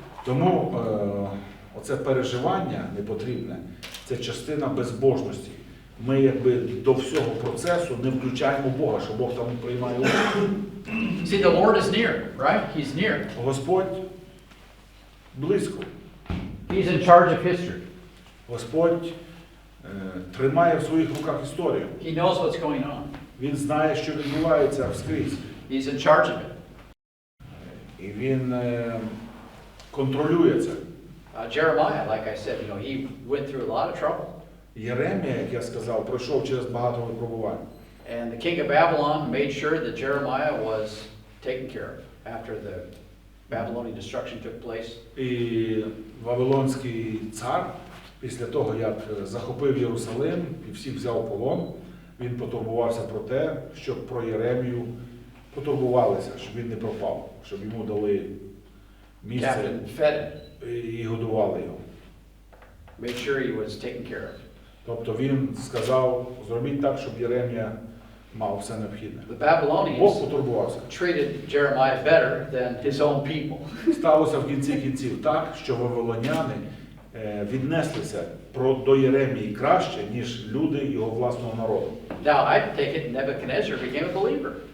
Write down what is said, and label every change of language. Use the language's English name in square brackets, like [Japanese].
[Ukrainian] Тому оце переживання непотрібне, це частина безбожності. Ми якби до всього процесу не включаємо Бога, що Бог там приймає участь. [English] See, the Lord is near, right? He's near. [Ukrainian] Господь близько. [English] He's in charge of history. [Ukrainian] Господь тримає в своїх руках історію. [English] He knows what's going on. [Ukrainian] Він знає, що відбувається вскрізь. [English] He's in charge of it. [Ukrainian] І він контролює це. [English] Jeremiah, like I said, he went through a lot of trouble. [Ukrainian] Єремія, як я сказав, пройшов через багато випробувань. [English] And the king of Babylon made sure that Jeremiah was taken care of after the Babylonian destruction took place. [Ukrainian] І Вавилонський цар, після того, як захопив Єрусалим і всіх взяв в полон, він потурбувався про те, щоб про Єремію потурбувалися, щоб він не пропав, щоб йому дали місце і годували його. [English] Made sure he was taken care of. [Ukrainian] Тобто він сказав, зробіть так, щоб Єремія мав все необхідне. [English] The Babylonians [Ukrainian] Бог потурбувався. [English] treated Jeremiah better than his own people. [Ukrainian] Сталося в кінці кінців так, що вавилоняни віднеслися до Єремії краще, ніж люди його власного народу. [English] Now, I take it Nebuchadnezzar became a believer.